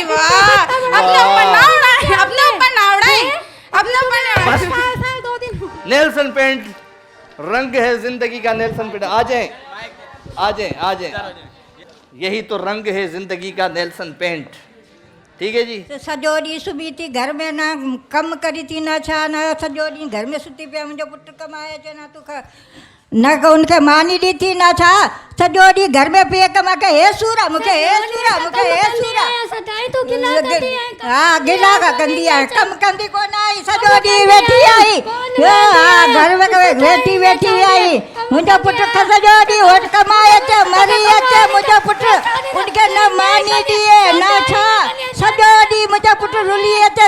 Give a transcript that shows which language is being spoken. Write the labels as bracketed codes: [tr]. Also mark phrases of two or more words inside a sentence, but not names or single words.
[hi] वाह अपने ऊपर ना उड़ाए, अपने ऊपर ना उड़ाए, अपने ऊपर ना उड़ाए। नेल्सन पेंट रंग है जिंदगी का। नेल्सन पेंट आ जाएं, आ जाएं, आ जाएं। यही तो रंग है जिंदगी का, नेल्सन पेंट। ठीक है जी। [sd] सॼो ॾींहुं सुबी थी घर में ना कमु करी थी न छा न सॼो ॾींहुं घर में सुती पिया। मुंहिंजो पुटु कमाए अचे न तूं न उनखे मानी ॾिठी न छा, सॼो ॾींहुं घर में पिए कमा के हे सूरा मूंखे हे सूरा मूंखे हे सूरा। हा गिला कंदी आहे, कमु कंदी कोन आई, सॼो ॾींहुं वेठी आई। हा घर में वेठी वेठी आई। मुंहिंजो पुटु सॼो ॾींहुं वटि कमाए अचे मरी अचे, मुंहिंजो पुटु उनखे न मानी ॾिए न छा, सॼो ॾींहुं मुंहिंजो पुटु रुली अचे।